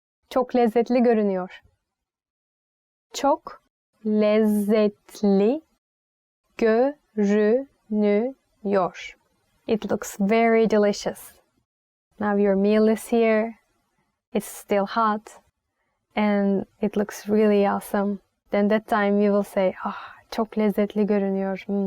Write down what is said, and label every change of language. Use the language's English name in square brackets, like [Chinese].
[Turkish] Çok lezzetli görünüyor. Çok lezzetli görünüyor. [English] It looks very delicious. Now your meal is here. It's still hot. And it looks really awesome. Then that time you will say, [Turkish] çok lezzetli görünüyor.